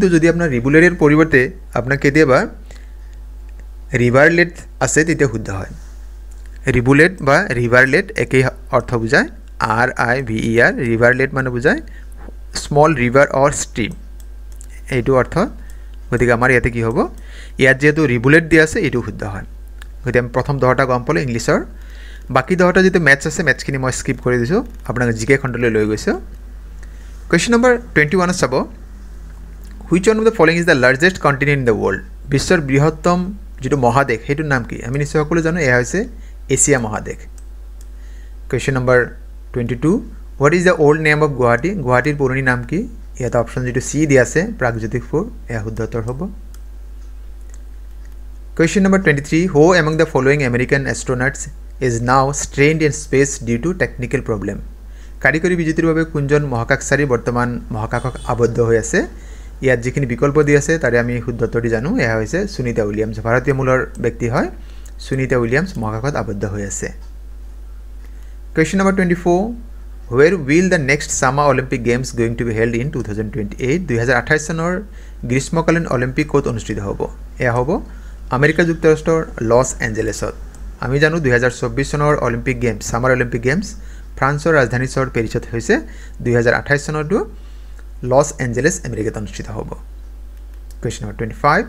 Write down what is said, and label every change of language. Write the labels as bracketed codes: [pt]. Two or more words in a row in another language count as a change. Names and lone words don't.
[as] যদি আপোনাৰ ৰিভুলেটৰ পৰিৱৰ্তে আপোনাৰ কেতিয়াবা ৰিভাৰলেট আছে তেতিয়া শুদ্ধ হয় ৰিভুলেট বা ৰিভাৰলেট একেই অৰ্থ বুজায় RIVER ৰিভাৰলেট মানে বুজায় [en] small river or stream [as] এইটো অৰ্থ গতিকে আমাৰ ইয়াতে কি হ'ব ইয়াত যেহেতু ৰিভুলেট দিয়া আছে এইটো শুদ্ধ হয় গতিকে আমি প্ৰথম 10টা গম পালো ইংলিছৰ বাকি 10টা যেটো ম্যাথছ আছে ম্যাথছখিনি মই স্কিপ কৰি দিছো আপোনাক জিকে খণ্ডলৈ লৈ গৈছো [en] question number 21 চাব which one of the following is the largest continent in the world [as] বিশ্বৰ বৃহত্তম যেটো মহাদেশ হেতুৰ নাম কি আমি নিশ্চয় সকলো জানো এয়া হৈছে এছিয়া মহাদেশ [en] question number 22 what is the old name of Guwahati [as] গুৱাহাটীৰ পুৰণি নাম কি ইয়াত অপশ্যন যেটো সি দি আছে প্ৰাগজ্যোতিষপুৰ এয়া শুদ্ধ উত্তৰ হ'ব [en] question number 23 who among the following American astronauts is now strained in space due to technical problem [as] কাৰিকৰী বিজুতিৰ বাবে কোনজন মহাকাশচাৰী বৰ্তমান মহাকাশত আবদ্ধ হৈ আছে ইয়াত যিখিনি বিকল্প দি আছে তাৰে আমি শুদ্ধ উত্তৰটি জানো এয়া হৈছে সুনিতা উইলিয়ামছ ভাৰতীয় মূলৰ ব্যক্তি হয় সুনিতা উইলিয়ামছ মহাকাশত আবদ্ধ হৈ আছে [en] question number 24 where will the next summer olympic games going to be held in [as] 2028 2028 চনৰ গ্ৰীষ্মকালীন অলিম্পিক ক'ত অনুষ্ঠিত হ'ব এয়া হ'ব আমেৰিকা যুক্তৰাষ্ট্ৰৰ লছ এঞ্জেলেছত আমি জানো 2024 চনৰ [en] Olympic Games Summer Olympic [as] গেমছ ফ্ৰান্সৰ ৰাজধানী চহৰ পেৰিছত হৈছে 2028 চনৰটো লছ এঞ্জেলেছ আমেৰিকাত অনুষ্ঠিত হ'ব [en] question number 25